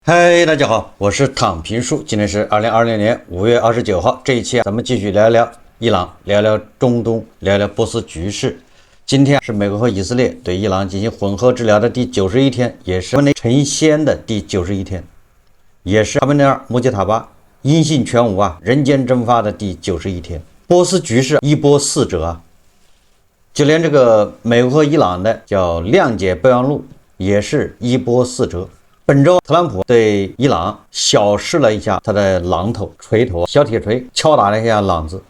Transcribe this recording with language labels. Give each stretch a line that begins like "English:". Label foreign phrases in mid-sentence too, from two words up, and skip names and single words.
Chinese: 嗨，大家好，我是躺平叔。今天是2020年5月29号。这一期咱們繼續聊聊伊朗，聊聊中東，聊聊波斯局勢。今天是美國和以色列對伊朗進行混合治療的第91天，也是哈梅內成仙的第91天，也是哈梅內爾·穆吉塔巴音信全無人間蒸發的第91天。波斯局勢一波四折就連這個美國和伊朗的叫諒解備忘錄也是一波四折。本周特朗普對伊朗小試了一下他的榔頭、錘頭、小鐵錘，敲打了一下朗子。